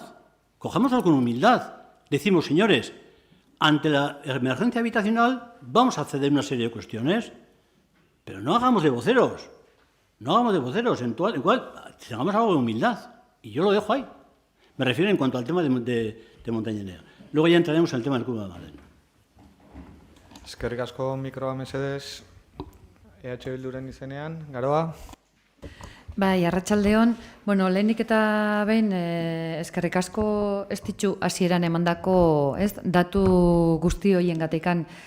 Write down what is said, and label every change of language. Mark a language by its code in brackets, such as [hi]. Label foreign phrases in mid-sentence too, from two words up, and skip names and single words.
[es] Cojámoslo con humildad. Decimos, señores, ante la emergencia habitacional vamos a acceder a una serie de cuestiones, pero no hagamos de voceros. No hagamos de voceros, en cual tengamos algo de humildad. Y yo lo dejo ahí. Me refiero en cuanto al tema de Montañés. Luego ya entraremos en el tema del Cubo de Madrid. [eu] Eskerrik asko mikroa mesedez Bilduren izenean, Garoa. Bai, arratsaldeon, lehenik eta behin eskerrik asko ez ditu hasieran emandako, datu guzti horiengatikan.